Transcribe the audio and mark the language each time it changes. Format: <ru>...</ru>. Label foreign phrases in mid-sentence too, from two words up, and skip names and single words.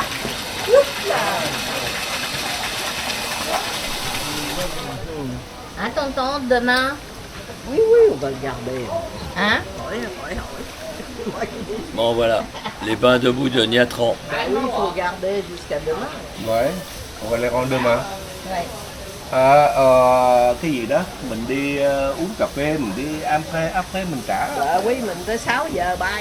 <fr>Oups là. Hein tonton, demain? Oui, on va le garder. Hein? Oui. Bon voilà, les bains debout de Niatran. Oui, il faut garder jusqu'à demain. Ouais, on va les rendre demain. Ouais.</fr> <vi>Cái gì đó, mình đi uống cà phê, mình đi après mình trả. Dạ, oui, mình tới 6 giờ bay.</vi>